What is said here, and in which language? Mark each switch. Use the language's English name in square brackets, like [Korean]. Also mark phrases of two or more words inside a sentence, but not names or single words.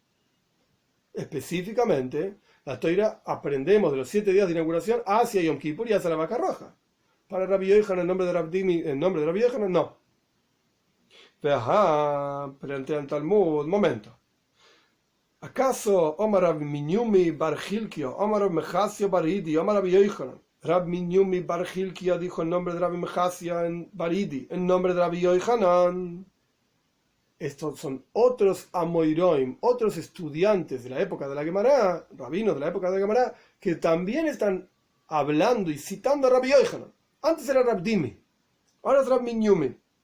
[Spanish] Específicamente, la Toira aprendemos de los 7 días de inauguración hacia Yom Kippur y hacia la vaca roja. Para Rabbi Yochanan, en nombre de Rabbi Yochanan, no. Plantea en Talmud, momento. ¿Acaso Omar Rab Minyumi bar Hilkio, Omar Rab Mechasio bar Idi, Omar Rabbi Yochanan, Rab Minyumi bar Hilkio dijo en nombre de Rabbi Mechasio en bar Idi, en nombre de Rabbi Yochanan? Estos son otros Amoiroim, otros estudiantes de la época de la Gemara, rabinos de la época de la Gemara, que también están hablando y citando a Rabbi Yochanan. Antes era Rab Dimi, ahora es Rab Minyumi.